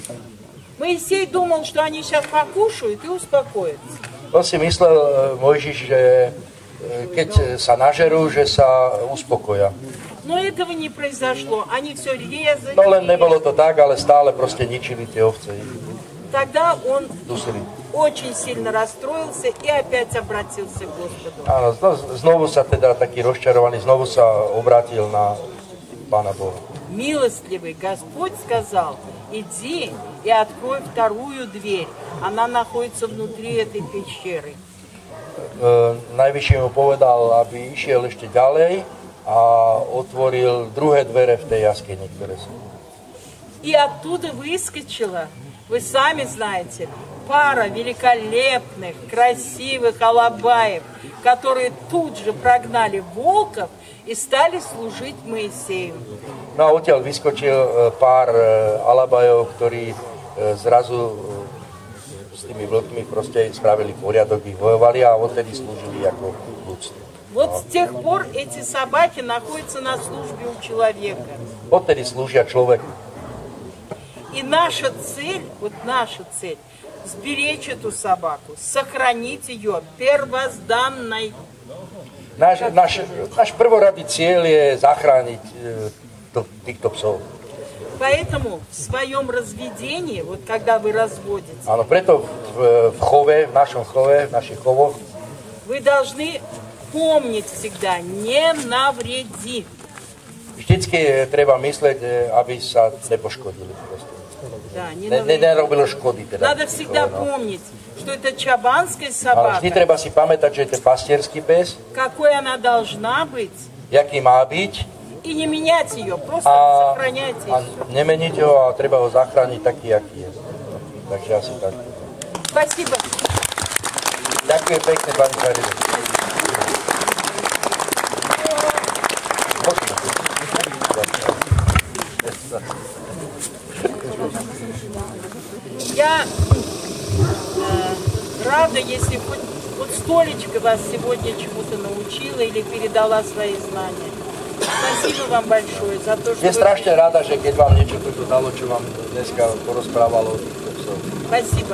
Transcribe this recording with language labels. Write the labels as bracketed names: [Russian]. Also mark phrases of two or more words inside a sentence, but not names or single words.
[Russian] Моисей думал, что они сейчас покушают и успокоятся. [Slovak] On si myslel Mojžiš, že keď sa nažerú, že sa uspokoja. [Russian] Но этого не произошло. Они все резали. [Slovak] No len nebolo to tak, ale stále proste ničili tie ovce. [Russian] Тогда он [Slovak] Dusili. [Russian] очень сильно расстроился и опять обратился к Господу. [Slovak] Áno, znovu sa teda taký rozčarovaný, znovu sa obrátil na Pána Boha. [Russian] Милостливый Господь сказал: иди и открой вторую дверь. Она находится внутри этой пещеры. [Slovak] Najvyšší mu povedal, aby išiel ešte ďalej a otvoril druhé dvere v tej jaskyni, ktoré sú. [Russian] И оттуда выскочила, вы сами знаете, пара великолепных, красивых алабаев, которые тут же прогнали волков и стали служить Моисею. [Slovak] No a odtiaľ vyskočil pár alabajov, ktorí zrazu s tými vlkmi proste spravili poriadok, ich bojovali a odtedy slúžili ako ľudstvo. [Russian] Вот с тех пор эти собаки находятся на службе у человека. [Slovak] Odtedy slúžia človeku. [Russian] И наша цель, сберечь эту собаку, сохранить ее первозданной. [Slovak] Náš prvoradý cieľ je zachrániť týchto psov. [Russian] Поэтому в своем разведении, вот когда вы разводите, [Slovak] Áno, preto v chove, v našom chove, v našich chovoch, [Russian] вы должны помнить всегда: не навреди. [Slovak] vždycky treba myslieť, aby sa nepoškodili. [Russian] Да, не навреди. [Slovak] Nerobilo škody. Teda. [Russian] Надо всегда помнить, что это чабанская [Slovak] Ale vždy [Russian] собака, [Slovak] treba si pamätať, že je to pastierský pes, [Russian] какой она должна быть, [Slovak] jaký má byť, [Russian] и не менять ее, просто [Slovak] a [Russian] сохранять ее. [Slovak] nemeniť ho a treba ho zachrániť taký, aký je. Takže asi tak. [Russian] Спасибо. [Slovak] Ďakujem pekne, pani Žarina. [Russian] Я рада, если хоть вот столечко вас сегодня чему-то научила или передала свои знания. Спасибо вам большое за то, что [Slovak] Je strašne rada, že keď vám niečo toto dalo, čo vám dneska porozprávalo o týchto psoch. [Russian] Спасибо.